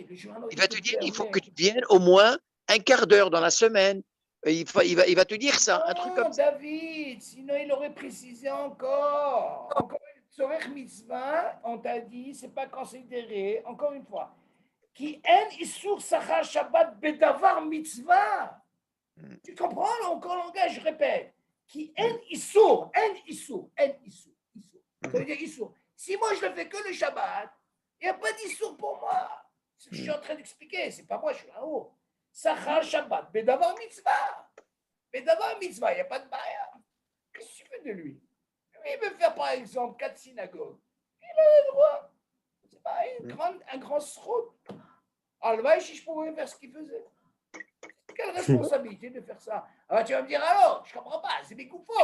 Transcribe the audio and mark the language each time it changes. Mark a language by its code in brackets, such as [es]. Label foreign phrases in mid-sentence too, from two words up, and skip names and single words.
[fr] il va te dire, il faut que tu viennes au moins un quart d'heure dans la semaine. Il va te dire ça, un truc comme ça. David, sinon il aurait précisé encore. Encore une [he] צורך מצוה, [fr] on t'a dit, c'est pas considéré, encore une fois. [he] כי אין איסור שכר שבת בדבר מצוה. [fr] Tu comprends encore le langage, je répète. [he] כי אין איסור. [fr] Ça veut dire isur. Si moi je ne fais que le Shabbat, il n'y a pas d'isur pour moi. Ce que je suis en train d'expliquer, c'est pas moi, je suis là-haut. [he] שכר שבת, בדבר מצוה. בדבר מצוה, [fr] il n'y a pas de barrière. Qu'est-ce que tu veux de lui? Lui, il veut faire par exemple 4 synagogues. Il a le droit. C'est pas un grand srout. Alvaï, si je pouvais faire ce qu'il faisait. Quelle responsabilité de faire ça? Alors tu vas me dire, alors, je ne comprends pas, c'est des coups forts.